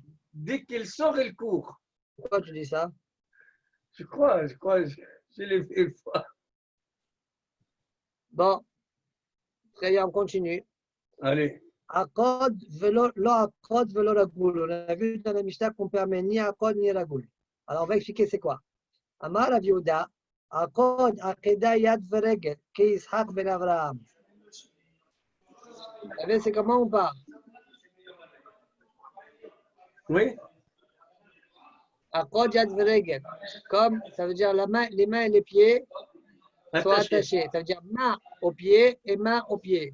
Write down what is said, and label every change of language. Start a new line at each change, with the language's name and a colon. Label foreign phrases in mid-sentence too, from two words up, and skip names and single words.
French: dès qu'il sort, il court. Pourquoi tu dis ça? Je crois, je l'ai vu une fois. Bon. Très bien, on continue. Allez.
Hebrew: עקוד ולא רגול.
French: On a vu dans la Mishnah qu'on permet ni akod ni ragoul. Alors on va expliquer c'est quoi.
Hebrew: אמר רב יהודה עקוד עקידה יד ורגל כיצחק בן אברהם.
French: Vous savez c'est comment on parle? Oui.
Hebrew: עקוד יד ורגל.
French: Comme ça veut dire les mains et les pieds sont attachés. Ça veut dire main au pied et main au pied.